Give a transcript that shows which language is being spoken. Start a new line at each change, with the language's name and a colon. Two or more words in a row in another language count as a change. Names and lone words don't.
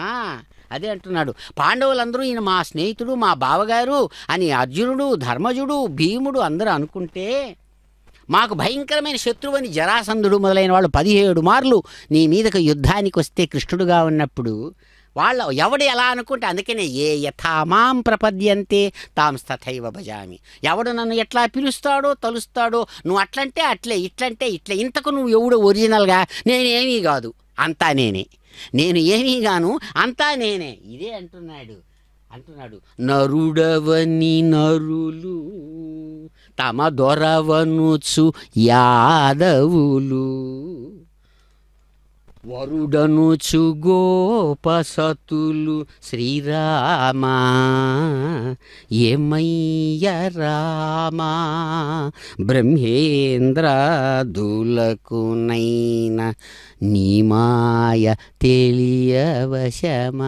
Telugu: అదే అంటున్నాడు, పాండవులందరూ ఈయన మా స్నేహితుడు, మా బావగారు అని అర్జునుడు, ధర్మజుడు, భీముడు అందరూ అనుకుంటే, మాకు భయంకరమైన శత్రువని జరాసంధుడు మొదలైన వాళ్ళు 17 మార్లు నీ మీదకు యుద్ధానికి వస్తే కృష్ణుడుగా ఉన్నప్పుడు వాళ్ళు ఎవడు ఎలా అనుకుంటే, అందుకనే
Sanskrit: ఏ యథామాం ప్రపద్యంతే తాం తథైవ భజామి.
Telugu: ఎవడు నన్ను ఎట్లా పిలుస్తాడో తలుస్తాడో, నువ్వు అట్లంటే అట్లే, ఇట్లంటే ఇట్లే. ఇంతకు నువ్వు ఎవడు ఒరిజినల్గా? నేనేమీ కాదు, అంతా నేనే. నేను ఏమీ గాను, అంతా నేనే. ఇదే అంటున్నాడు. నరుడవని నరులు తమ దొరవనుచు యాదవులు వరుడనుచు గోపసతులు శ్రీరామ ఏమయ్య రామ బ్రహ్మేంద్రాదులకు నైనా నీ మాయ తెలియవశమా.